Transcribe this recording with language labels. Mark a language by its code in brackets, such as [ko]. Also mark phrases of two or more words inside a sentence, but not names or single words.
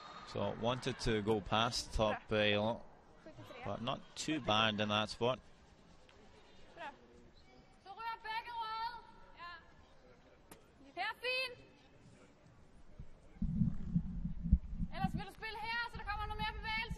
[en] So wanted to go past top yellow, but not too bad in that spot. [da] Så rør begge røde. Ja. Her fint. Ellers vil du spille her, så der kommer noget mere bevægelse.